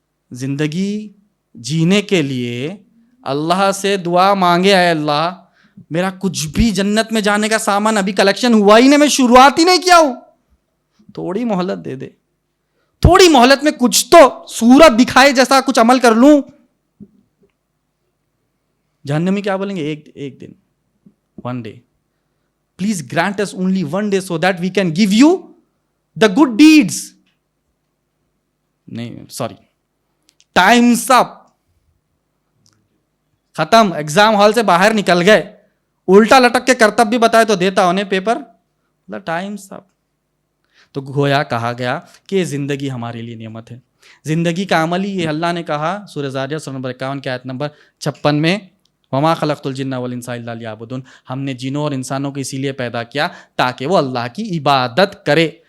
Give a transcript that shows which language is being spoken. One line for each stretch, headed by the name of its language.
Urdu: زندگی جینے کے لیے اللہ سے دعا مانگے, اے اللہ میرا کچھ بھی جنت میں جانے کا سامان ابھی کلیکشن ہوا ہی نہیں, میں شروعات ہی نہیں کیا ہوں, تھوڑی مہلت دے دے, تھوڑی مہلت میں کچھ تو صورت دکھائے جیسا کچھ عمل کر لوں. جہنمی کیا بولیں گے,
English: ایک دن, one day, please grant us only one day so that we can give you the good deeds.
Urdu: نہیں سوری, ٹائمس اپ, ختم, ایگزام ہال سے باہر نکل گئے, الٹا لٹک کے کرتب بھی بتائے تو دیتا انہیں پیپر, ٹائمس اپ. تو گویا کہا گیا کہ زندگی ہمارے لیے نعمت ہے. زندگی کا عمل ہی یہ اللہ نے کہا سورہ زاریات سورہ نمبر 51 کی آیت نمبر 56 میں,
Arabic: وما خلقت الجن والانس الا لیعبدون,
Urdu: ہم نے جنوں اور انسانوں کو اسی لیے پیدا کیا تاکہ وہ اللہ کی عبادت کرے.